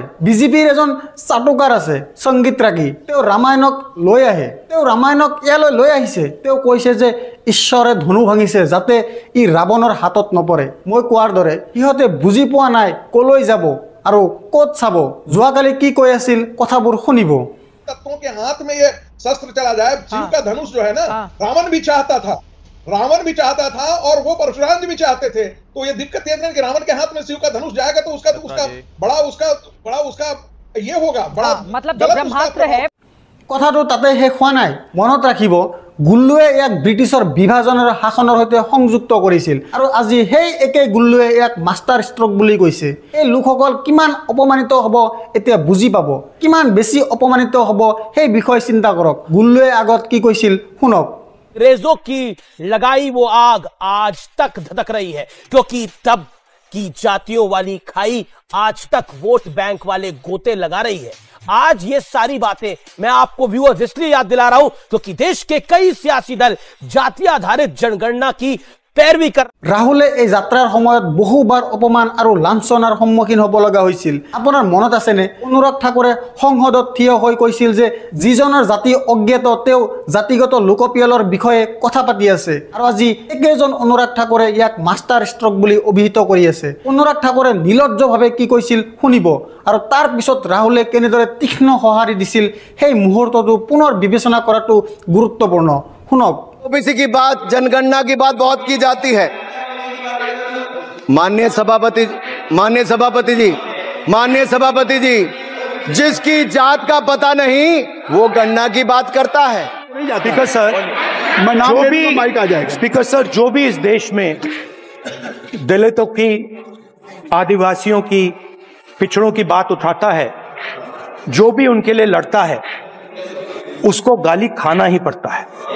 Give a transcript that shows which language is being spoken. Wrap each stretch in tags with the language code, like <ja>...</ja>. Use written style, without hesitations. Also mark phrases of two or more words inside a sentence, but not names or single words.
<as>বিজেপিৰ এজন চাটুকাৰ আছে সংগীত ৰাগী, তেওঁ ৰামায়ণক লৈ আহে। তেওঁ ৰামায়ণক ইয়ালৈ লৈ আহিছে। তেওঁ কৈছে যে ঈশ্বৰে ধনু ভাঙিছে যাতে ই ৰাৱণৰ হাতত নপৰে। মই কোৱাৰ দৰে সিহঁতে বুজি পোৱা নাই কলৈ যাব আৰু ক'ত চাব। যোৱাকালি কি কৈ আছিল কথাবোৰ শুনিব।</as> <hi>तत्वों के हाथ में ये शस्त्र चला जाए। शिव का धनुष जो है ना, रावण भी चाहता था और वो परशुराम जी भी चाहते थे। तो ये दिक्कत ये है कि रावण के हाथ में शिव का धनुष जाएगा तो उसका बड़ा ये होगा बड़ा, मतलब जो ब्रह्मास्त्र है।</hi> <as>কথাটো তাতে শেষ হোৱা নাই। মনত ৰাখিব গুল্লুৱে ইয়াক ব্ৰিটিছৰ বিভাজন আৰু শাসনৰ সৈতে সংযুক্ত কৰিছিল আৰু আজি সেই একে গুল্লুৱে ইয়াক মাষ্টাৰ ষ্ট্ৰক বুলি কৈছে। এই লোকসকল কিমান অপমানিত হ'ব এতিয়া বুজি পাব। কিমান বেছি অপমানিত হ'ব সেই বিষয়ে চিন্তা কৰক। গুল্লুৱে আগত কি কৈছিল শুনক।</as> <hi>अंग्रेजों की लगाई वो आग आज तक धधक रही है, क्योंकि तब की जातियों वाली खाई आज तक वोट बैंक वाले गोते लगा रही है। आज ये सारी बातें मैं आपको व्यूअर्स इसलिए याद दिला रहा हूं क्योंकि देश के कई सियासी दल जाति आधारित जनगणना की पैरवी कर।</hi> <as>ৰাহুলে এই যাত্ৰাৰ সময়ত বহুবাৰ অপমান আৰু লাঞ্ছনাৰ সন্মুখীন হ'ব লগা হৈছিল। আপোনাৰ মনত আছেনে অনুৰাগ ঠাকুৰে সংসদত থিয় হৈ কৈছিল যে যিজনৰ জাতি অজ্ঞাত তেওঁ জাতিগত লোকপিয়লৰ বিষয়ে কথা পাতি আছে। আৰু আজি একেজন অনুৰাগ ঠাকুৰে ইয়াক মাষ্টাৰ ষ্ট্ৰক বুলি অভিহিত কৰি আছে। অনুৰাগ ঠাকুৰে নিৰ্লজ্জভাৱে কি কৈছিল শুনিব আৰু তাৰ পিছত ৰাহুলে কেনেদৰে তীক্ষ্ণ সঁহাৰি দিছিল সেই মুহূৰ্তটো পুনৰ বিবেচনা কৰাটো গুৰুত্বপূৰ্ণ। শুনক।</as> <hi>ओबीसी की बात, जनगणना की बात बहुत की जाती है। माननीय सभापति जी, जिसकी जात का पता नहीं वो गणना की बात करता है। स्पीकर सर, जो भी इस देश में दलितों की, आदिवासियों की, पिछड़ों की बात उठाता है, जो भी उनके लिए लड़ता है, उसको गाली खाना ही पड़ता है।</hi>